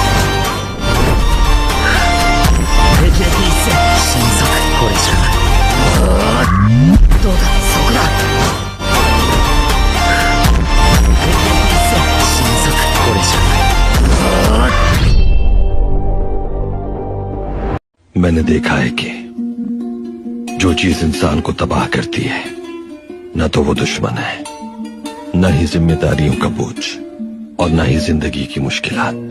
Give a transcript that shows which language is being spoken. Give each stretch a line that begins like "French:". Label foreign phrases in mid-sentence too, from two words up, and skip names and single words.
Japanese: 敵役一戦。神速、これじゃ。どうだ、そこだ。
Hindi: मैंने देखा है कि जो चीज इंसान को तबाह करती है न तो वो दुश्मन है, न ही जिम्मेदारियों का बोझ और न ही जिंदगी की मुश्किलात।